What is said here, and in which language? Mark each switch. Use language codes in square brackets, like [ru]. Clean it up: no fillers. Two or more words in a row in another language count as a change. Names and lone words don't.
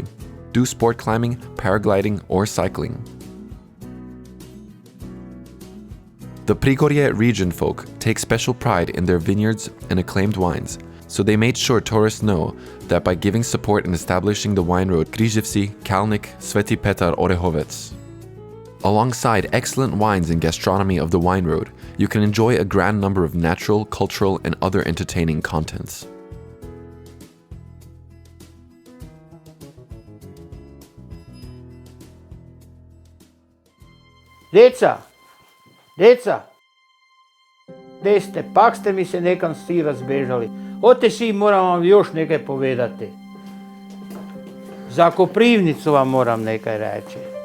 [en] Do sport climbing, paragliding, or cycling. The Prigorje region folk take special pride in their vineyards and acclaimed wines, so they made sure tourists know that by giving support in establishing the wine road Križevci, Kalnik, Sveti Petar, Orehovec. Alongside excellent wines and gastronomy of the wine road, you can enjoy a grand number of natural, cultural, and other entertaining contents. [hr] Deca, gdje ste, pak ste mi se nekam svi razbežali. Ote si, moram vam još nekaj povedati. Za Koprivnicu vam moram nekaj reći.